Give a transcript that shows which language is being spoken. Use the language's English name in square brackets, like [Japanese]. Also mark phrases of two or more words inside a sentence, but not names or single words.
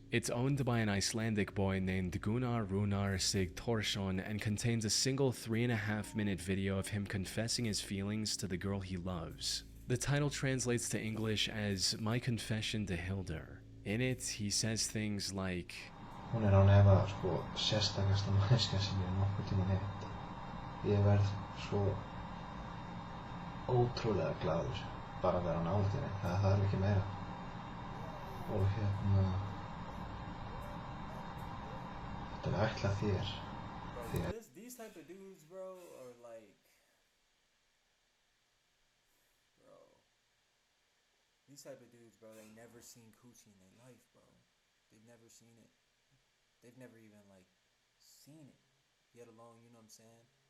[English] It's owned by an Icelandic boy named Gunnar Runar Sigthorsson and contains a single 3.5-minute video of him confessing his feelings to the girl he loves. The title translates to English as My Confession to Hildur. In it, he says things like, [Icelandic] Hún án efa sérstakasta manneskja sem ég nokkuð tímann hitt. Ég verð svo ótrúlega glaður bara vera nálægt henni, það þarf ekki meira. Og þetta ætlað þér. [English] Bro, these type of dudes, bro, are like, bro, these type of dudes, bro, they never seen coochie in their life, bro. They've never seen it. They've never even, like, seen it, yet alone, you know what I'm saying?